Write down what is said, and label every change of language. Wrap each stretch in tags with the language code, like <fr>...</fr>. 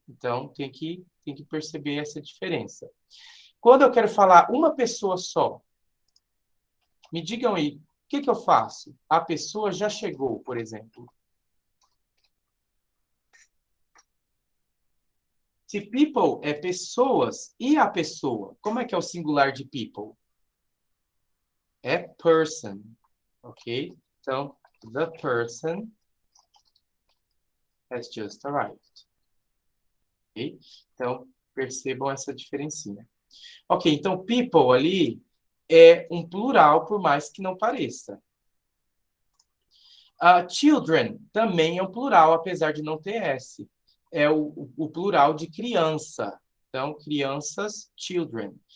<pt>Então, tem que perceber essa diferença. Quando eu quero falar uma pessoa só, me digam aí, o que eu faço? A pessoa já chegou, por exemplo. Se people é pessoas, e a pessoa? Como é que é o singular de people? É person, ok?</pt> <en>Então, the person has just arrived.</en> <pt>Ok? Então, percebam essa diferencinha. Ok, então people ali é um plural, por mais que não pareça. Children também é um plural, apesar de não ter S. É o plural de criança. Então, crianças, children.</pt>